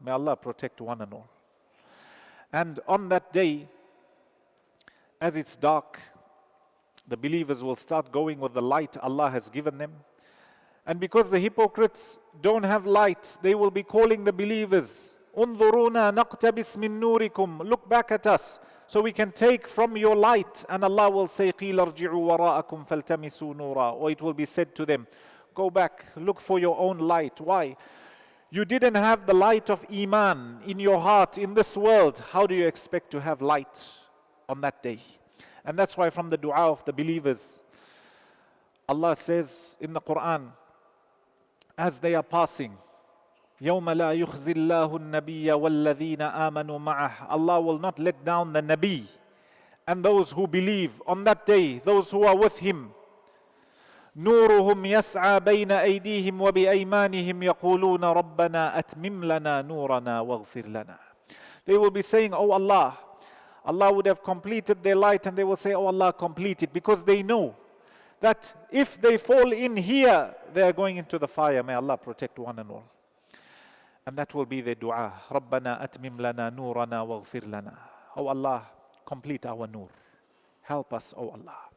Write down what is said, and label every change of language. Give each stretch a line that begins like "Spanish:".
English: May Allah protect one and all. And on that day, as it's dark, the believers will start going with the light Allah has given them. And because the hypocrites don't have light, they will be calling the believers,
Arabic: Unzuruna naqtabis min nurikum,
English: look back at us so we can take from your light. And Allah will say,
Arabic: قِيلَ ارْجِعُوا وَرَاءَكُمْ فَالْتَمِسُوا نُورًا.
English: Or it will be said to them, go back, look for your own light. Why? You didn't have the light of Iman in your heart in this world. How do you expect to have light on that day? And that's why from the dua of the believers, Allah says in the Quran, as they are passing,
Arabic: يَوْمَ لَا يُخْزِي اللَّهُ النَّبِيَّ وَالَّذِينَ آمَنُوا مَعَهُ.
English: Allah will not let down the Nabi and those who believe on that day, those who are with him.
Arabic: نورهم يسعى بين أيديهم وبأيمانهم يقولون ربنا أتمم لنا نورنا واغفر لنا.
English: They will be saying, oh Allah. Allah would have completed their light, and they will say, oh Allah, complete it, because they know that if they fall in here, they are going into the fire. May Allah protect one and all. And that will be their dua.
Arabic: رَبَّنَا أَتْمِمْ لَنَا نُورَنَا وَاغْفِرْ لَنَا.
English: Oh Allah, complete our nur. Help us, oh Allah.